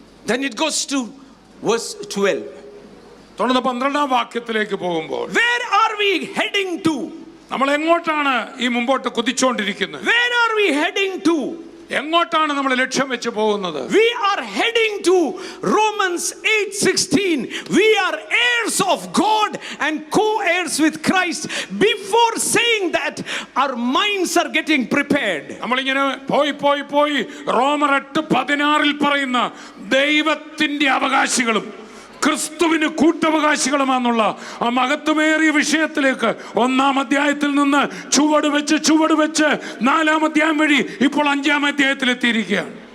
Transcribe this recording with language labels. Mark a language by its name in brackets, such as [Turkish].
[English] Then it goes to verse 12. [Malayalam] തുടർന്ന് 12-ാം വാക്യത്തിലേക്ക് പോകുമ്പോൾ, [English] where are we heading to? [Malayalam] നമ്മൾ എങ്ങോട്ടാണ് ഈ മുമ്പോട്ട് കുതിച്ചുകൊണ്ടിരിക്കുന്നത്? [English] Where are we heading to? [Malayalam] എങ്ങോട്ടാണ് നമ്മൾ ലക്ഷ്യം വെച്ച് പോകുന്നത്? [English] We are heading to Romans 8:16. We are heirs of God and co-heirs with Christ. Before saying that, our minds are getting prepared. [Malayalam] നമ്മളിങ്ങനെ പോയി റോമർ 8:16 പറയുന്ന ദൈവത്തിന്റെ അവകാശികളും ക്രിസ്തുവിന് കൂട്ടവകാശികളുമാണെന്നുള്ള ആ മഹത്വമേറിയ വിഷയത്തിലേക്ക് 1-ാം അധ്യായത്തിൽ നിന്ന് ചുവട് വെച്ച് 4-ാം അധ്യായം വഴി ഇപ്പോൾ 5-ാം അധ്യായത്തിൽ എത്തിയിരിക്കുകയാണ്.